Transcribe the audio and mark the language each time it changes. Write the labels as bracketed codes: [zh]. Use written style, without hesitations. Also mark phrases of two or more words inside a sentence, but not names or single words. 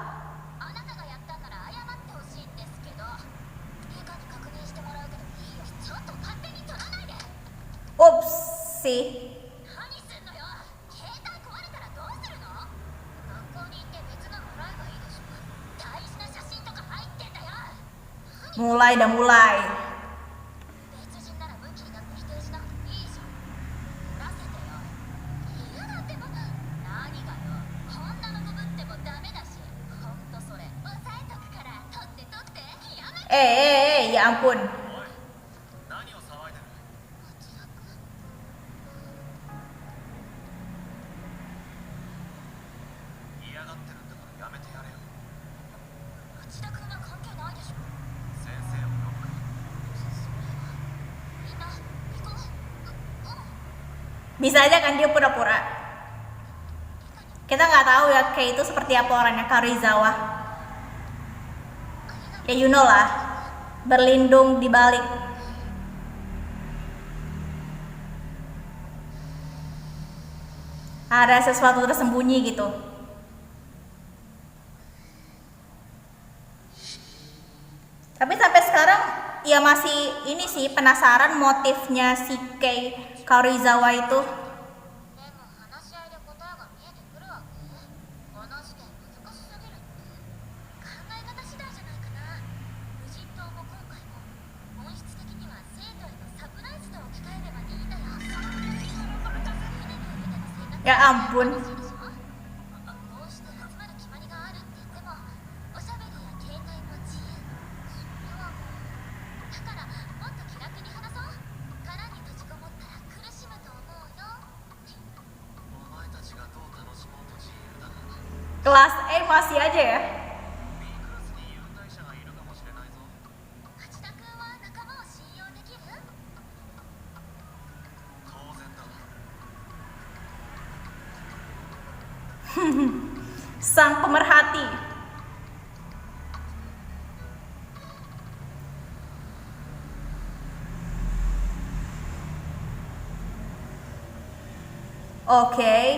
[ja] あなたがやったんなら謝ってほしいんですけど、リカに確認してもらうけどいいよ。ちょっと勝手に取らないで。 Upsi. 何すんのよ。携帯壊れたらどうするの。学校に行って別のもらえばいいでしょ。大事な写真とか入ってんだよ。 [id] Mulai dah mulai. [ja] 別人ならムキになって否定しなくていいじゃん。取らせてよ。嫌だってば。何がよ。こんなの部分ってもダメだし。ほんとそれ押さえとくから取って取って。やめて。 [id] Ya ampun. [ja] おい、何を騒いでる。町田君。嫌がってるんだからやめてやれよ。町田君は関係ないでしょ。先生を呼ぶか。それは [id] Bisa aja kan dia pura-pura. Kita nggak tahu ya Kei itu seperti apa orangnya, Karuizawa. Ya [en] you know [id] lah, berlindung di balik. Ada sesuatu tersembunyi gitu. Tapi sampai sekarang ya masih ini sih penasaran motifnya si Kei Karuizawa itu. [ja] でも話し合いで答えが見えてくるわけ。この事件難しすぎるって考え方次第じゃないかな。無人島も今回も本質的には生徒へのサプライズと置き換えればいいんだよ。船に降りての生活 [id] Ya ampun. [ja] こうして集まる決まりがあるって言ってもおしゃべりや携帯も自由。それはもうだからもっと気楽に話そう。殻に閉じこもったら苦しむと思うよ。お前たちがどう楽しもうと自由だが [id] Kelas A masih aja ya. [ja] B クラスに有罪者がいるかもしれないぞ。町田君は仲間を信用できる？当然だ。 [id] Sang pemerhati. Oke.